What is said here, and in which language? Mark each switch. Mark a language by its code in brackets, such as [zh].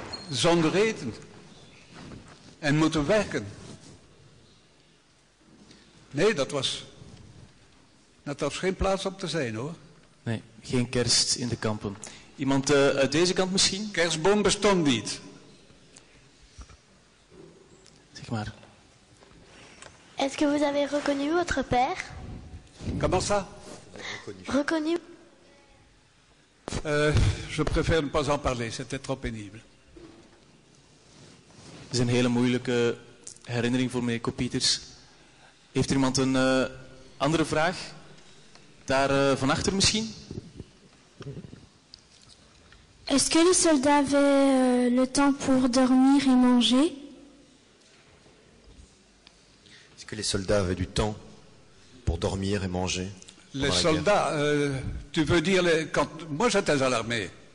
[nl] Zonder eten. En moeten werken. Nee, dat was geen plaats om te zijn hoor. Nee, geen kerst in de kampen. Iemand uit deze kant misschien? Kerstboom bestond niet. Zeg maar. [fr] Est-ce que vous avez reconnu votre père? Comment ça? Reconnu. Je préfère ne pas en parler, c'était trop pénible. [nl] Het is een hele moeilijke herinnering voor meneer Kopieters. Heeft er iemand een andere vraag? Daar van achter misschien? [fr] Est-ce que les soldats avaient le temps pour dormir et manger? Est-ce que les soldats avaient du temps pour dormir et manger? Les soldats, tu veux dire, quand moi j'étais à l'armée.